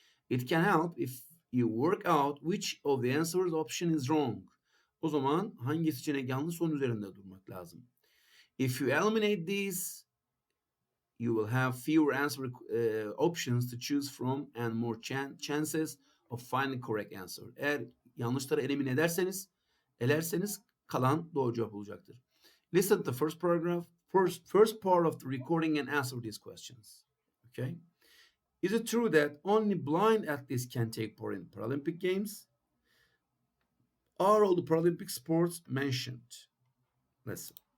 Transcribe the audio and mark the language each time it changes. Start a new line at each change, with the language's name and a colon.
English: It can help if you work out which of the answers option is wrong.
Turkish: O zaman hangi seçenek yanlış, onun üzerinde durmak lazım.
English: If you eliminate these, you will have fewer answer options to choose from and more chances of finding correct answer.
Turkish: Eğer yanlışları elimine ederseniz kalan doğru cevap olacaktır.
English: Listen to the first paragraph, first part of the recording and answer these questions. Okay? Is it true that only blind athletes can take part in Paralympic Games? Are all the Paralympic sports mentioned? Listen.